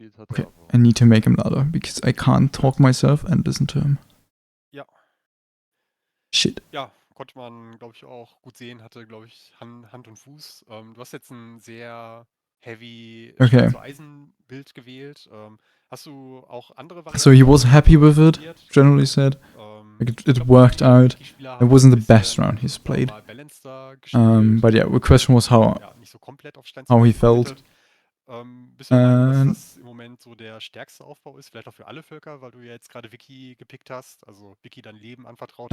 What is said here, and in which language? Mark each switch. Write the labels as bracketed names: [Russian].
[English] Okay, I need to make him louder because I can't talk myself and listen to him. [German] Ja. Shit. Ja, konnte man, glaube ich, auch gut sehen, hatte, glaube ich, Hand und Fuß. Du hast jetzt ein sehr heavy Eisenbild gewählt. Hast du auch andere Varianten? [English] So he was happy with it, generally said. Like it worked out. It wasn't the best round he's played. But yeah, the question was how he felt. [German] Bist du der Meinung, dass das im Moment so der stärkste Aufbau ist? Vielleicht auch für alle Völker, weil du ja jetzt gerade Wiki gepickt hast, also Wiki dein Leben anvertraut hast.